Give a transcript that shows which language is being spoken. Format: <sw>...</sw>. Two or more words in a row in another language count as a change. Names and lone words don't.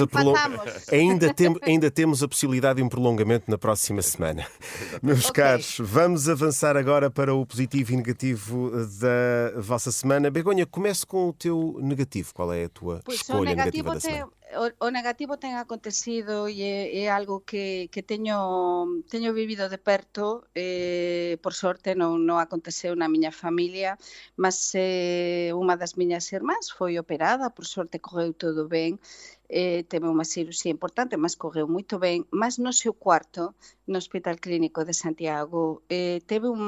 <pt>Ainda temos a possibilidade de um prolongamento na próxima semana. Meus caros, vamos avançar agora para o positivo e negativo da vossa semana. Begonha, comece com o teu negativo. Qual é a tua escolha negativa da semana?</pt> <gl>O negativo ten acontecido e é algo que teño vivido de perto, por sorte non aconteceu na miña familia, mas unha das miñas irmás foi operada, por sorte correu todo ben, teve unha cirurxía importante, mas correu moito ben, mas no seu cuarto, no Hospital Clínico de Santiago, ten</gl>